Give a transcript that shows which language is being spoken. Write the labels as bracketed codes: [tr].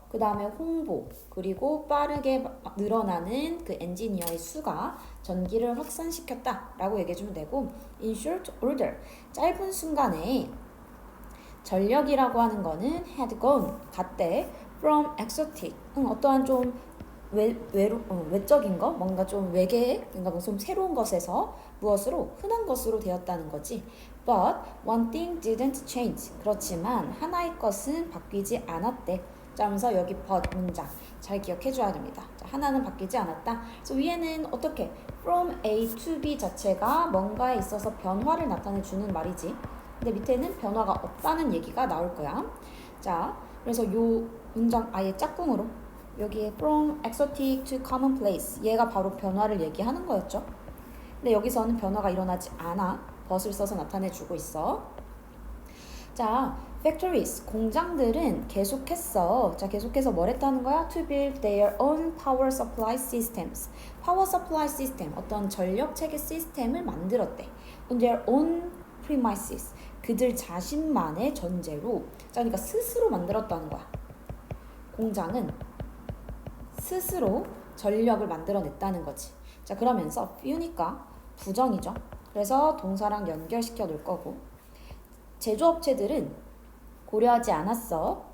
[ko] 그 다음에 홍보, 그리고 빠르게 늘어나는 그 엔지니어의 수가 전기를 확산시켰다라고 얘기해주면 되고, [en] in short order, [ko] 짧은 순간에 전력이라고 하는 거는 had gone, 갔대, from exotic, 어떠한 좀 외적인 거, 뭔가 좀 외계, 뭔가 좀 새로운 것에서 무엇으로? 흔한 것으로 되었다는 거지. [en] But one thing didn't change. [ko] 그렇지만 하나의 것은 바뀌지 않았대. 자, 하면서 여기 but 문장 잘 기억해줘야 됩니다. 자, 하나는 바뀌지 않았다. 그래서 위에는 어떻게? From A to B 자체가 뭔가에 있어서 변화를 나타내주는 말이지. 근데 밑에는 변화가 없다는 얘기가 나올 거야. 자, 그래서 요 문장 아예 짝꿍으로 여기에 [en] from exotic to commonplace [ko] 얘가 바로 변화를 얘기하는 거였죠. 근데 여기서는 변화가 일어나지 않아. but을 써서 나타내주고 있어. 자, factories 공장들은 계속했어. 자, 계속해서 뭘 했다는 거야? [en] To build their own power supply systems. [ko] power supply system 어떤 전력 체계 시스템을 만들었대. [en] On their own premises [ko] 그들 자신만의 전제로. 자, 그러니까 스스로 만들었다는 거야. 공장은 스스로 전력을 만들어냈다는 거지. 자, 그러면서 few니까 부정이죠. 그래서 동사랑 연결시켜 놓을 거고 제조업체들은 고려하지 않았어.